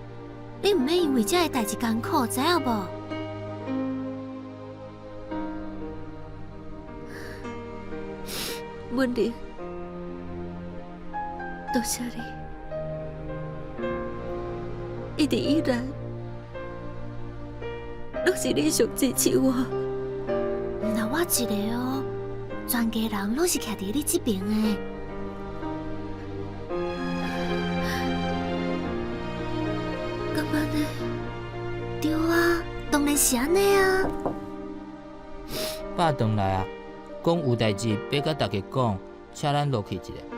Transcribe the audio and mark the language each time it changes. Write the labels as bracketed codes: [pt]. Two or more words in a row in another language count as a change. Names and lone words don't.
[nan] 你唔免因为这个代志艰苦，知影无？文玲，多谢你，一直以来都是你上支持我。那我一个哦，全家人拢是徛伫你这边的。咁安尼，对啊，当然是安尼啊。爸回来啊！讲有代志要甲大家讲，请咱落去一下。